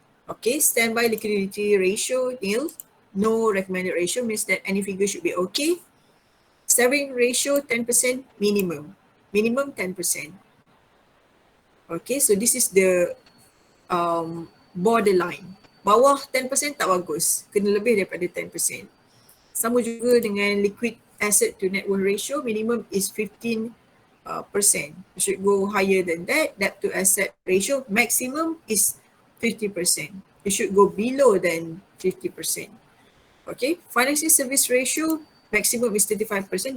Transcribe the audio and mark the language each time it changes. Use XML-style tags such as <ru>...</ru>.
<en>Okay, standby liquidity ratio, nil. No recommended ratio means that any figure should be okay. Saving ratio 10% minimum. Minimum 10%. Okay, so this is the borderline.</en> <ms>Bawah 10% tak bagus, kena lebih daripada 10%. Sama juga dengan</ms> <en>liquid asset to net worth ratio, minimum is 15%. You should go higher than that. Debt to asset ratio, maximum is 50%. You should go below than 50%. Okay, financing service ratio, maximum is 35%.</en>